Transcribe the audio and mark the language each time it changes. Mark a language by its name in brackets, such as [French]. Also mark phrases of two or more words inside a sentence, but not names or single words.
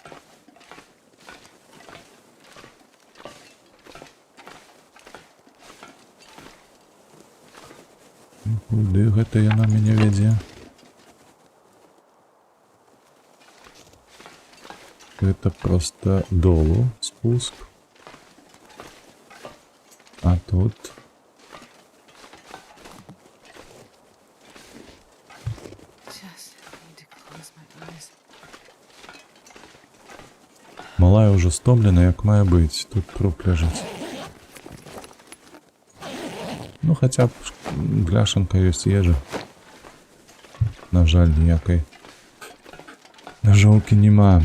[Belarusian] Куды гэта яна мяне вядзе? Гэта проста долу спуск. А тут... [English] Just need to close my eyes. [Belarusian] Малая ўжо стомлена, як мае быць. Тут труп ляжыць. Ну, хаця б бляшанка ёсць ежа. На жаль, ніякай ножоўкі няма.